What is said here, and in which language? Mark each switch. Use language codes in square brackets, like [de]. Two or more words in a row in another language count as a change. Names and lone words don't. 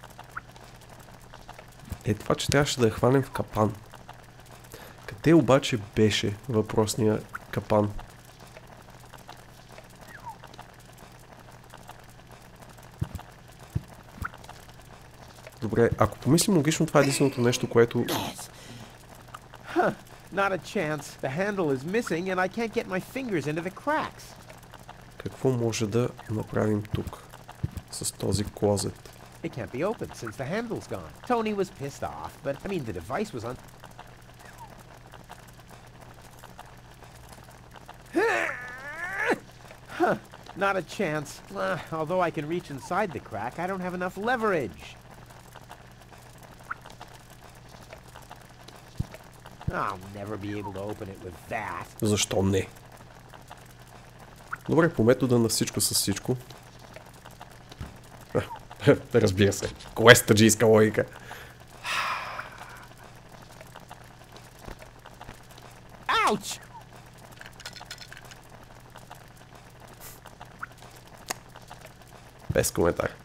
[bg] Е това, че трябваше да я хванем в капан. Къде обаче беше въпросния капан? Добре, ако помислим логично, това е единственото нещо, което... [en] Huh, not a chance. The handle is missing and I can't get my fingers into the cracks. [bg] Какво може да направим тук с този клозет? [en] It can't be opened since the handle's gone. Tony was pissed off, but I mean the device was on... Huh, not a chance. Although I can reach inside the crack, I don't have enough leverage. I'll never be able to open it with that. [bg] Защо не? Добре, по метода на всичко с всичко. Разбира се. Квестаджийска логика. [en] Ouch! [bg] Без коментар.